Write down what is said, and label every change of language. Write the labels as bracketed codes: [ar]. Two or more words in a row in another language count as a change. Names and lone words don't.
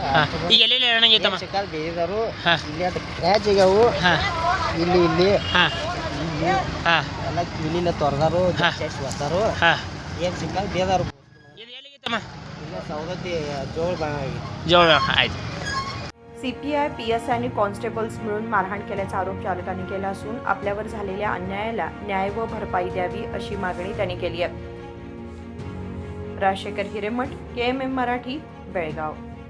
[kn] ಹಾಂ ಈಗ ಎಲ್ಲೆಲ್ಲಿ ಏನಾಗೈತಮ್ಮ ಸಿಕ್ಕಾದ ಬೇಯಿದಾರು ಹಾಂ. ಇಲ್ಲಿ ಅದು ಕ್ರ್ಯಾಚ್ ಆಗ್ಯಾವು ಹಾಂ ಇಲ್ಲಿ ಇಲ್ಲಿ ಹಾಂ ಇಲ್ಲಿ ಹಾಂ ಎಲ್ಲ ಕಿವಿಲಿಲ್ಲ ತೊರೆದಾರು ಹಾಂ. ಚೆಸ್ಟ್ ಒತ್ತಾರು ಹಾಂ ಏನು ಸಿಕ್ಕಾದ ಬೇದಾರು ಇದು ಎಲ್ಲಿಗೈತಮ್ಮ ಇಲ್ಲ ಸೌದತ್ತಿ ಜೋಳ ಬಾಗಿ ಜೋಳ ಆಯ್ತು। [mr] सीपीआय पीएसआय आणि कॉन्स्टेबल्स मिळून मारहाण केल्याचा आरोप चालकाने केला असून आपल्यावर झालेल्या अन्यायाला न्याय व भरपाई द्यावी अशी मागणी त्यांनी केली आहे। राजशेखर हिरेमठ, KMM मराठी, बेळगाव।